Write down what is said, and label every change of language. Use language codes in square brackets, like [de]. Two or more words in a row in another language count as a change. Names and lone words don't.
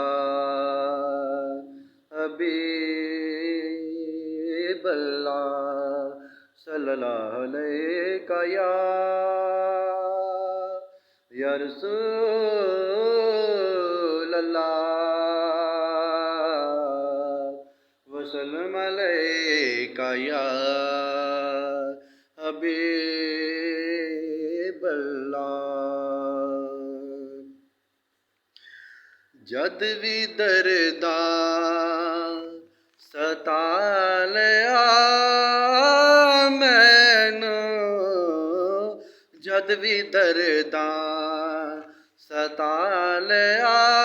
[ar] حبيب الله صلى الله عليك يا رسول الله وسلم عليك يا حبيب الله. [pa] ਜਦ ਭੀ ਦਰਦਾਂ ਸਤਾਲਿਆ ਮੈਨੂੰ, ਜਦ ਭੀ ਦਰਦਾਂ ਸਤਾਲਿਆ